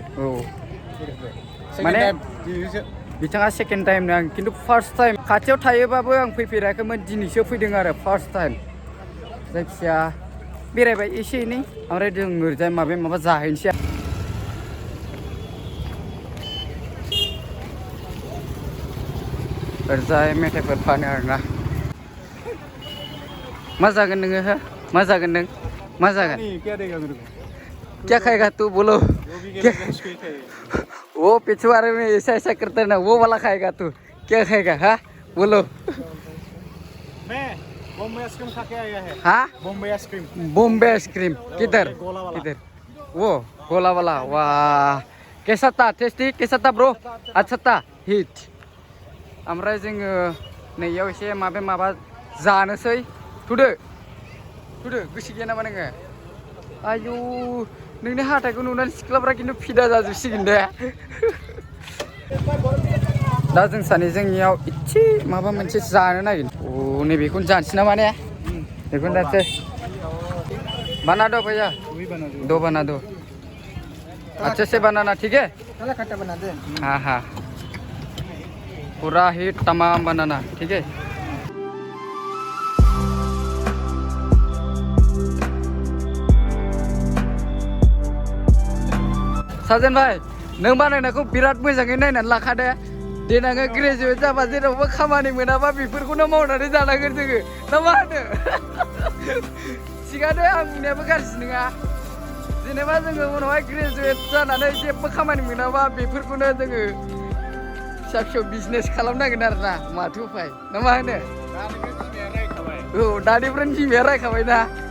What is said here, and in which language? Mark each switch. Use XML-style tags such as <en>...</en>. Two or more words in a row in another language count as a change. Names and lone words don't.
<brx>औ माने बिथाङा सेकेन्ड टाइम ना खिन्थु फार्स्ट टाइम खाथियाव थायोबाबो आं फैफेराखैमोन दिनैसो फैदों आरो फार्स्ट टाइम जायखिजाया बेरायबाय एसे एनै ओमफ्राय जों ओरैजाय माबा जाहैनोसै ओरैजाय मेथाइफोर फानो आरोना मा जागोन नोङो हो मा जागोन नों मा जागोन</brx> <hi>क्या खाएगा तू बोलो वो पिछवाड़े में ऐसा करता है ना वो वाला खाएगा तू क्या खाएगा हाँ बोलो मैं बॉम्बे आइसक्रीम खा के आया है हाँ बॉम्बे आइसक्रीम किधर वो गोला वाला वाह कैसा था टेस्टी कैसा था ब्रो अच्छा था हिट</hi> <brx>ओमफ्राय जोङो नैयाव एसे माबा जानोसै थुदो गोसो गैया नामा नोङो आयु नोंनि हाथायखौ नुनानै सिख्लाफ्रा खिन्थु फिदा जाजोबसिगोन दे दा जों सानैजोंनियाव इसे माबा मोनसे जानो नागिरदों अ नैबेखौनो जानोसै नामा ने बेखौनो जानोसै</brx> <hi>बना दो भैया दो बना दो अच्छे से बनाना ठीक है खट्टा बना दे हाँ पूरा हिट तमाम बनाना ठीक है</hi> <brx>साजेन भाई नों बानायनायखौ बिराद मोजाङै नायनानै लाखादे देनाङो ग्रेजुवेट जाबा जेरावबो खामानि मोनाबा बेफोरखौनो मावनानै जानांगोन जोङो ना मा होनो थिगानो आं बुंनायाबो गाज्रि नङा जेनेबा जोङो उनावहाय ग्रेजुवेट जानानै जेबो खामानि मोनाबा बेफोरखौनो जोङो फिसा फिसौ बिजनेस खालामनांगोन आरोना माथो उफाय ना मा होनो औ दानिफ्रायनो बिमाया रायखाबाय ना</brx>